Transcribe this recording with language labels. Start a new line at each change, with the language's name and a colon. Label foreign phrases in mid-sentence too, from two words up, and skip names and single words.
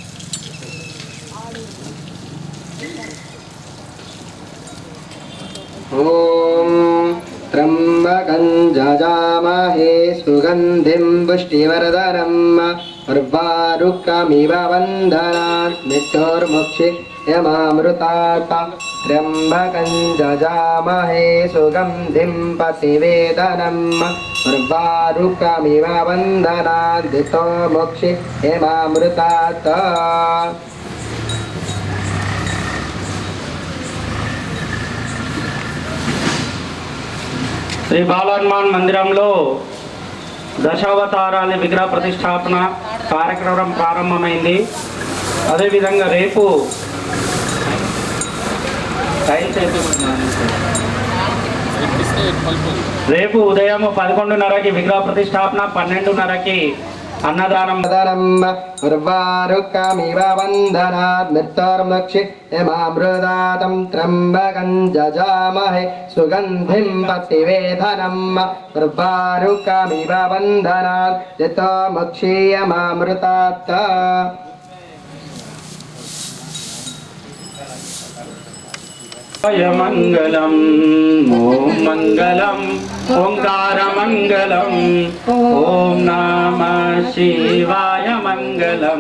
Sanskrit: ॐ त्र्यम्बकं जजामहे सुगन्धिं पुष्टिवर्धनम् उर्वारुकमिव वन्दनात् मृत्युर्मुक्षीयमामृतात् त्र्यम्बकं जजामहे सुगन्धिं पतिवेदनम् उर्वारुकमिव वन्दनात् मृत्युर्मुक्षीयमामृतात्
Telugu: శ్రీ బాలహనుమాన్ మందిరంలో దశావతారాల విగ్రహ ప్రతిష్టాపన కార్యక్రమం ప్రారంభమైంది. అదేవిధంగా రేపు ఉదయం 11:30కి విగ్రహ ప్రతిష్టాపన, 12:30కి అన్నదానం.
Sanskrit: उर्वारुकमिव वन्दनात् मृत्युर्मुक्षीयमामृतात् त्र्यम्बकं जजामहे सुगन्धिं पतिवेदनम् उर्वारुकमिव वन्दनात् मृत्युर्मुक्षीयमामृतात् మంగళం ఓం మంగళం ఓంకార మంగళం ఓం నమః శివాయ మంగళం